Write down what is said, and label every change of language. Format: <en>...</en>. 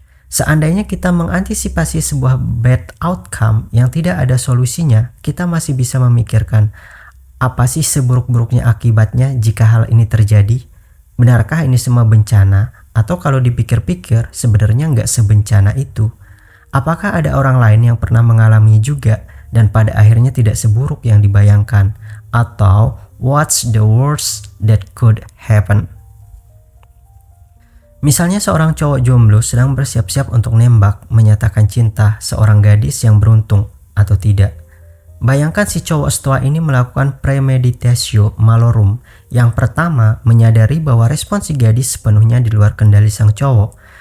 <id>Seandainya kita mengantisipasi sebuah bad outcome yang tidak ada solusinya, kita masih bisa memikirkan, apa sih seburuk-buruknya akibatnya jika hal ini terjadi? Benarkah ini semua bencana? Atau kalau dipikir-pikir, sebenarnya nggak sebencana itu. Apakah ada orang lain yang pernah mengalami juga dan pada akhirnya tidak seburuk yang dibayangkan? Atau</id> <en>what's the worst that could happen?</en> <id>Misalnya seorang cowok jomblo sedang bersiap-siap untuk nembak, menyatakan cinta seorang gadis yang beruntung atau tidak. Bayangkan si cowok stoa ini melakukan premeditatio malorum. Yang pertama, menyadari bahwa respon si gadis sepenuhnya di luar kendali sang cowok.</id>